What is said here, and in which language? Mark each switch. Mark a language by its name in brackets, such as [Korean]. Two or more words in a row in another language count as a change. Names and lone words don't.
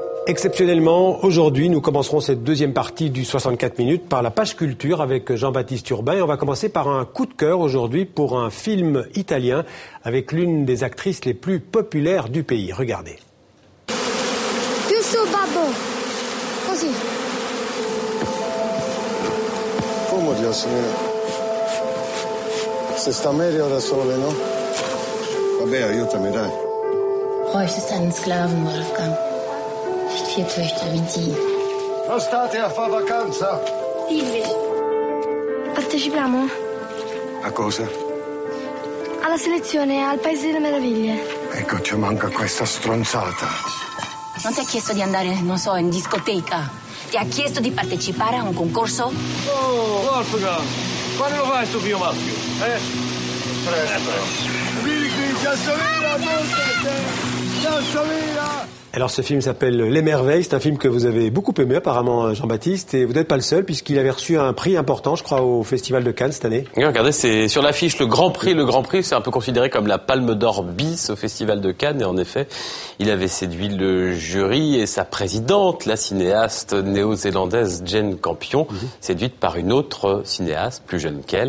[French] Exceptionnellement, aujourd'hui, nous commencerons cette deuxième partie du 64 minutes par la page culture avec Jean-Baptiste Urbain. Et on va commencer par un coup de cœur aujourd'hui pour un film italien avec l'une des actrices les plus populaires du pays. Regardez. [Italian] Più su, babbo. Così. Come Dio, signore? Se sta meglio da sole, no? Vabbè, aiutami, dai. [German] Bräuchtest einen Sklaven, Wolfgang. Nicht 4 Töchter wie die. [Italian] Non state a fare vacanza? Dilli. Partecipiamo? A cosa? Alla selezione al Paese delle Meraviglie. Ecco, ci manca questa stronzata. Non ti ha chiesto di andare, non so, in discoteca? Ti ha chiesto di partecipare a un concorso? Oh, Wolfgang, quando lo fai sto figlio maschio? Presto. Vieni qui, Giassomina, Giassomina! [French] Alors ce film s'appelle Les Merveilles, c'est un film que vous avez beaucoup aimé apparemment Jean-Baptiste, et vous n'êtes pas le seul puisqu'il avait reçu un prix important je crois au Festival de Cannes cette année. Oui, regardez, c'est sur l'affiche le Grand Prix. Le Grand Prix, c'est un peu considéré comme la Palme d'Or bis au Festival de Cannes, et en effet, il avait séduit le jury et sa présidente, la cinéaste néo-zélandaise Jane Campion, séduite par une autre cinéaste plus jeune qu'elle.